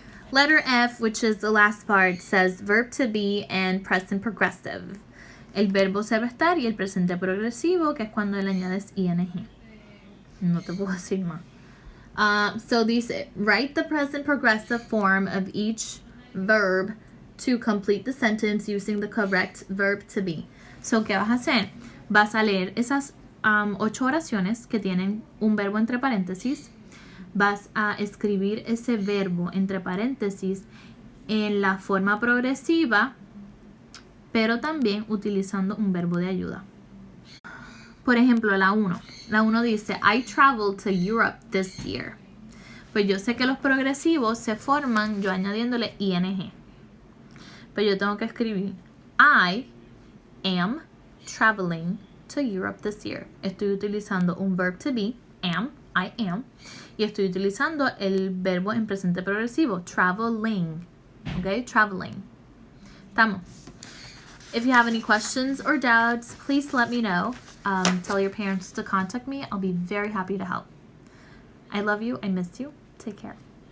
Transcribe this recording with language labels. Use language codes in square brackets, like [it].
[en] Letter F, which is the last part, says verb to be and present progressive. [es] El verbo ser va a estar y el presente progresivo, que es cuando le añades ing. No te puedo decir más. [en] So [es] dice, [en] write the present progressive form of each verb to complete the sentence using the correct verb to be. [es] So, ¿qué vas a hacer? Vas a leer esas 8 oraciones que tienen un verbo entre paréntesis. Vas a escribir ese verbo entre paréntesis en la forma progresiva, pero también utilizando un verbo de ayuda. Por ejemplo, la 1. La 1 dice, [en] I traveled to Europe this year. [es] Pues yo sé que los progresivos se forman yo añadiéndole ing. Pero yo tengo que escribir, [en] I am traveling to Europe this year. [es] Estoy utilizando un [en] verb to be, am, I am. [es] Y estoy utilizando el verbo en presente progresivo, traveling. [en] Okay, traveling. [es] Estamos. [en] If you have any questions or doubts, please let me know. Tell your parents to contact me. I'll be very happy to help. I love you. I miss you. Take care.